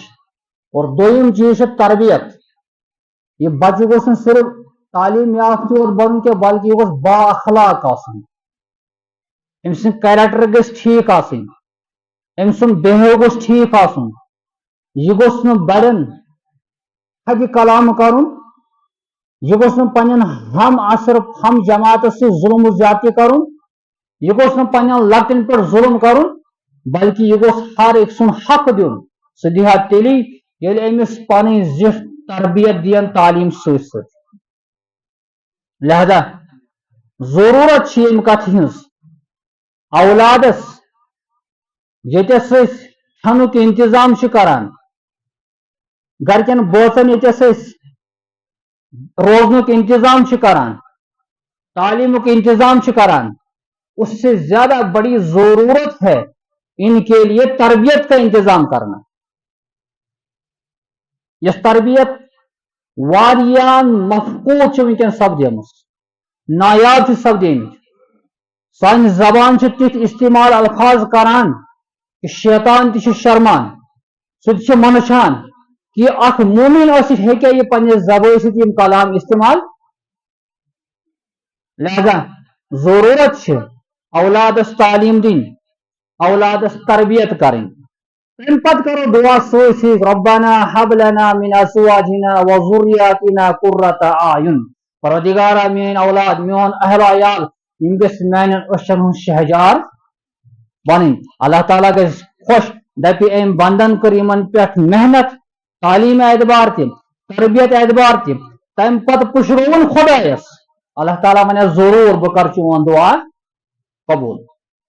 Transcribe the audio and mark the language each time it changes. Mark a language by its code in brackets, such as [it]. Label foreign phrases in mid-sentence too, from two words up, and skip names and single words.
[ks] اور دوٚیِم چیٖز چھِ تربیت یہِ بچہِ گوٚژھ نہٕ صرف تعلیٖم یافتہٕ یوت بنُن کینٛہہ بلکہِ یہِ گوٚژھ با اخلاق آسُن أمۍ سٕنٛدۍ کیریکٹر گٔژھۍ ٹھیٖک آسٕنۍ أمۍ سُنٛد بِہیو گوٚژھ ٹھیٖک آسُن یہِ گوٚژھ نہٕ بڑٮ۪ن حدِ کلام کرُن یہِ گوٚژھ نہٕ پننٮ۪ن ہم عصر ہم جماعتس سۭتۍ ظلم و زیادتی کرُن یہِ گوٚژھ نہٕ پننٮ۪ن لۄکٹٮ۪ن پٮ۪ٹھ ظلم کرُن بلکہِ یہِ گوٚژھ ہر أکۍ سُنٛد حق دیُن سُہ دِہا تیٚلی ییٚلہِ أمِس پنٕنۍ زِٹھ تربیت دِین تعلیٖم سۭتۍ سۭتۍ لہذا ضروٗرت چھِ ییٚمہِ کتھِ ہٕنٛز اولادس ییٚتٮ۪س أسۍ کھٮ۪نُک انتظام چھِ کران گرکٮ۪ن بٲژن ییٚتٮ۪س أسۍ روزنُک انتظام چھِ کران تعلیٖمُک انتظام چھِ کران [ur] اس سے زیادہ بڑی ضرورت ہے ان کے لیے تربیت کا انتظام کرنا [ks] یس تربیت واریان مفقود چھ ونکن سپدیمٕژ نایاب چھ سپدیمٕتۍ سانہِ زبان چھ تِتھ استعمال الفاظ کران کہ شیطان تہ چھ شرمان سہ تہ چھ منشان کہ اکھ مومن ٲسِتھ ہیٚکیٛاہ یہِ پننہِ زبٲنۍ سۭتۍ یِم کلام استعمال لہذا ضرورت چھ اولادس تعلیم دِنۍ اولادس تربیت کرٕنۍ تمہِ پتہٕ کرو دعا سۭتۍ سۭتۍ ربنا [ar] حب لنا من ازواجنا وذریاتنا قرۃ اعین [ks] پروردگارا میٲنۍ اولاد میون اہل عیال یِم گٔژھۍ میانٮ۪ن أچھن ہُنٛد شہجار بنٕنۍ اللہ تعالیٰ گژھِ خۄش دپہِ أمۍ بندن کٔر یِمن پٮ۪ٹھ محنت تعلیٖم اعتبار تہِ تربیت اعتبار تہِ تمہِ پتہٕ پُشرووُن خۄدایس اللہ تعالیٰ ونیٚس ضروٗر بہٕ کرٕ چون دعا قبوٗل